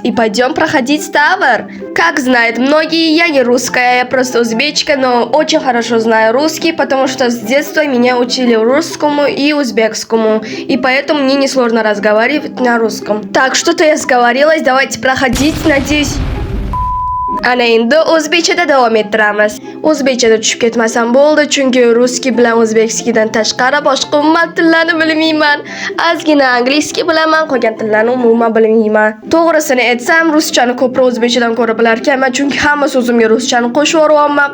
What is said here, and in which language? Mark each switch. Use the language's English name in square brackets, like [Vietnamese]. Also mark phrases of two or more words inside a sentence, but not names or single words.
[Russian] И пойдем проходить тавр. Как знают многие, я не русская, я просто узбечка, но очень хорошо знаю русский, потому что с детства меня учили русскому и узбекскому. И поэтому мне несложно разговаривать на русском. Так, что-то я сговорилась, давайте проходить, надеюсь. [Uzbek] Ana endi o'zbekchada davom ettiramiz. O'zbekchada tushib ketmasam bo'ldi, chunki russkiy bilan o'zbekskiydan tashqari boshqa umuman tillarni bilmayman. Ozgina angliskiy bilaman, qolgan tillarni umuman bilmayman. To'g'risini aytsam, ruschani ko'proq o'zbekchadan ko'ra bilar ekanman, chunki hamma so'zimga ruschani qo'shib yuboryapman.